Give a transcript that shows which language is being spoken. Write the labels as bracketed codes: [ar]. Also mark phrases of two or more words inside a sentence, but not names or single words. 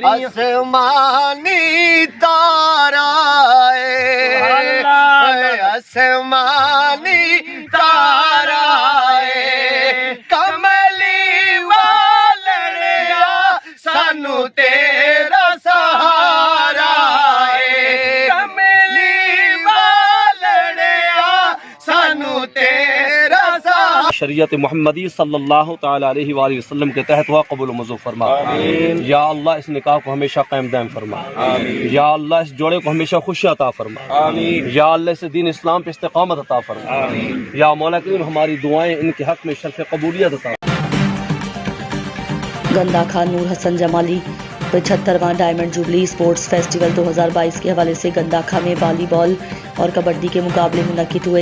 [pa] اسمانی تارا اسمانی تارا کملی والڑیا سانوں تیرا سہارا کملی والڑیا سانوں تیرا سہارا. [ur] شریعت محمدی [ar] صلى الله تعالى عليه وسلم [ur] کے تحت ہوا قبول منظور فرما. یا اللہ اس نکاح کو ہمیشہ قائم دائم فرما. یا اللہ اس جوڑے کو ہمیشہ خوشیاں عطا فرما. یا اللہ اس دین اسلام پہ استقامت عطا فرما۔ یا مولا کریم ہماری دعائیں ان کے حق میں شرف قبولیت عطا. گنداخان نور حسن جمالی 75واں ڈائمنڈ جوبلی سپورٹس فیسٹیول 2022 کے حوالے سے گنداخہ میں والی بال اور کبڈی کے مقابلے منعقد ہوئے.